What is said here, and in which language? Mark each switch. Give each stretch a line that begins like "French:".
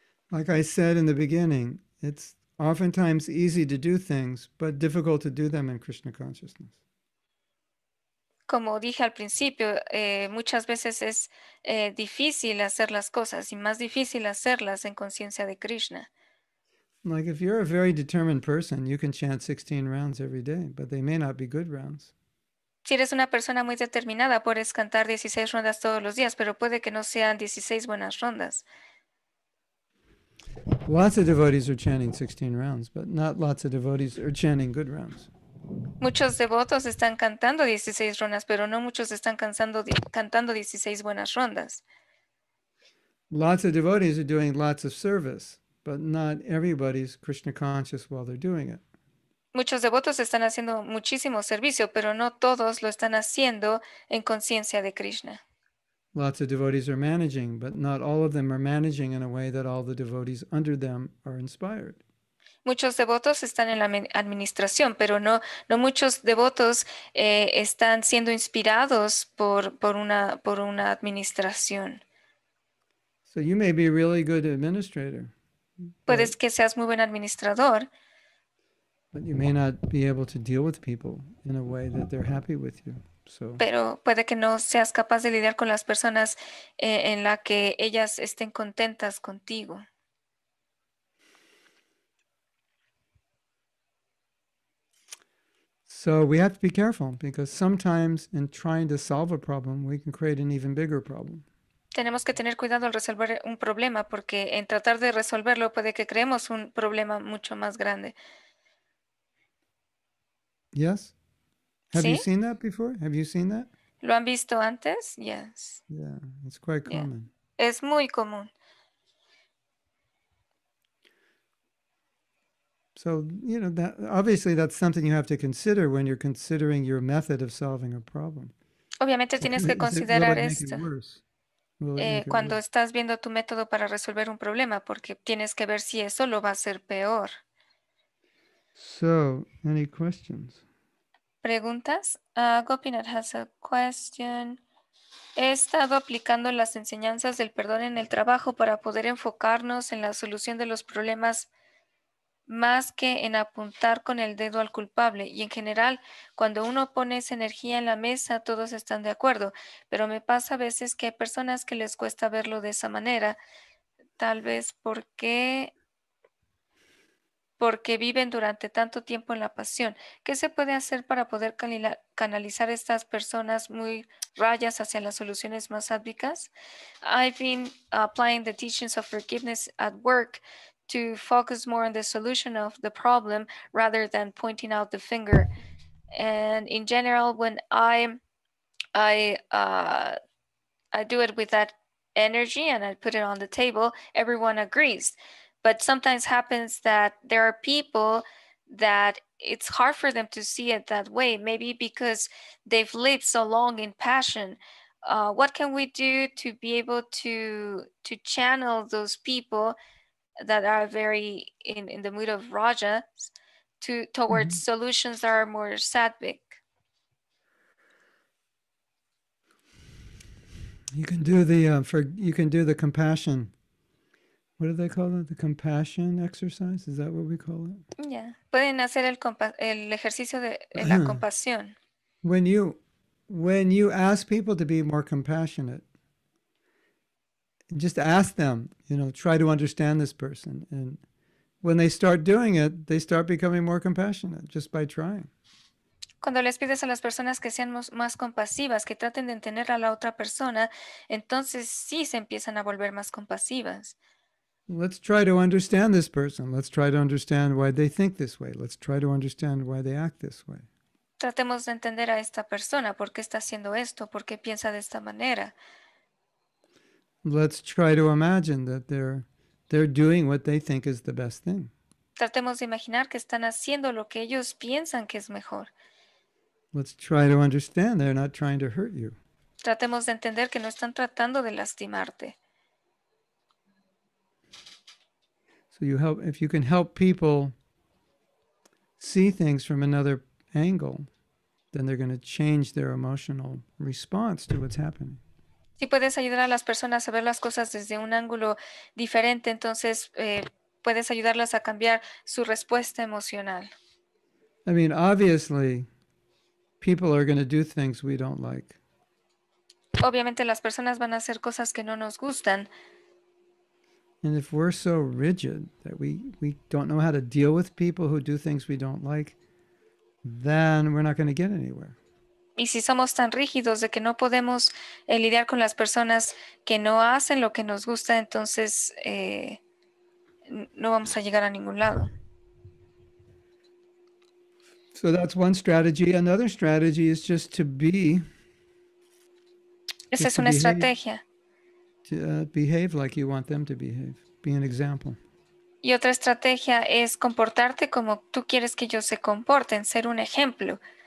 English: Like I said in the beginning, it's oftentimes easy to do things, but difficult to do them in Krishna consciousness.
Spanish: Como dije al principio, muchas veces es difícil hacer las cosas y más difícil hacerlas en conciencia de Krishna.
English: Like if you're a very determined person, you can chant 16 rounds every day, but they may not be good rounds.
Spanish: Si eres una persona muy determinada, puedes cantar 16 rondas todos los días, pero puede que no sean 16 buenas rondas.
English: Lots of devotees are chanting 16 rounds, but not lots of devotees are chanting good rounds.
Spanish: Muchos devotos están cantando 16 rondas, pero no muchos están cantando 16 buenas rondas.
English: Lots of devotees are doing lots of service, but not everybody's Krishna conscious while they're doing it.
Spanish: Muchos devotos están haciendo muchísimo servicio, pero no todos lo están haciendo en conciencia de Krishna.
English: Lots of devotees are managing, but not all of them are managing in a way that all the devotees under them are inspired.
Spanish: Muchos devotos están en la administración, pero no muchos devotos están siendo inspirados por una administración.
English: So you may be a really good administrator,
Spanish: Puedes que seas muy buen administrador,
English: but you may not be able to deal with people in a way that they're happy with you. So
Spanish: pero puede que no seas capaz de lidiar con las personas en la que ellas estén contentas contigo.
English: So we have to be careful because sometimes in trying to solve a problem, we can create an even bigger problem.
Spanish: Tenemos que tener cuidado al resolver un problema porque en tratar de resolverlo puede que creemos un problema mucho más grande.
English: Yes? Have you
Spanish: ¿Sí?
English: seen that before? Have you seen that?
Spanish: ¿Lo han visto antes?
English: Yes. Yeah, it's quite Yeah. common.
Spanish: Es muy común.
English: So, that obviously that's something you have to consider when you're considering your method of solving a problem.
Spanish: Obviamente tienes que
English: Will
Spanish: considerar
English: it make it
Spanish: esto
English: worse? Will it make it
Spanish: cuando
English: worse?
Spanish: estás viendo tu método para resolver un problema, porque tienes que ver si eso lo va a hacer peor.
English: So, any questions?
Spanish: ¿Preguntas?
English: Gopinath has a question.
Spanish: He estado aplicando las enseñanzas del perdón en el trabajo para poder enfocarnos en la solución de los problemas más que en apuntar con el dedo al culpable. Y en general, cuando uno pone esa energía en la mesa, todos están de acuerdo. Pero me pasa a veces que hay personas que les cuesta verlo de esa manera. Tal vez porque viven durante tanto tiempo en la pasión. ¿Qué se puede hacer para poder canalizar a estas personas muy rayas hacia las soluciones más sádvicas?
English: I've been applying the teachings of forgiveness at work to focus more on the solution of the problem rather than pointing out the finger. And in general, when I do it with that energy and I put it on the table, everyone agrees. But sometimes happens that there are people that it's hard for them to see it that way, maybe because they've lived so long in passion. What can we do to be able to channel those people that are very in the mood of Raja towards solutions that are more sattvic? You can do the compassion. What do they call it? The compassion exercise? Is that what we call it? Yeah.
Spanish: Pueden hacer el ejercicio de la compasión.
English: When you ask people to be more compassionate, just ask them, try to understand this person. And when they start doing it, they start becoming more compassionate just by trying.
Spanish: Cuando les pides a las personas que sean más compasivas, que traten de entender a la otra persona, entonces sí se empiezan a volver más compasivas.
English: Let's try to understand this person. Let's try to understand why they think this way. Let's try to understand why they act this way.
Spanish: Tratemos de entender a esta persona, por qué está haciendo esto, por qué piensa de esta manera.
English: Let's try to imagine that they're doing what they think is the best thing.
Spanish: Tratemos de imaginar que están haciendo lo que ellos piensan que es mejor.
English: Let's try to understand they're not trying to hurt you.
Spanish: Tratemos de entender que no están tratando de lastimarte.
English: So if you can help people see things from another angle, then they're going to change their emotional response to what's happening.
Spanish: Si puedes ayudar a las personas a ver las cosas desde un ángulo diferente, entonces puedes ayudarlas a cambiar su respuesta emocional.
English: I mean, obviously, people are going to do things we don't like.
Spanish: Obviamente las personas van a hacer cosas que no nos gustan.
English: And if we're so rigid that we don't know how to deal with people who do things we don't like, then we're not going to get anywhere.
Spanish: Y si somos tan rígidos de que no podemos lidiar con las personas que no hacen lo que nos gusta, entonces no vamos a llegar a ningún lado.
English: So that's one strategy. Another strategy is just to be.
Spanish: Esa es una estrategia.
English: To behave like you want them to behave. Be an example.
Spanish: Y otra estrategia es comportarte como tú quieres que ellos se comporten, ser un ejemplo.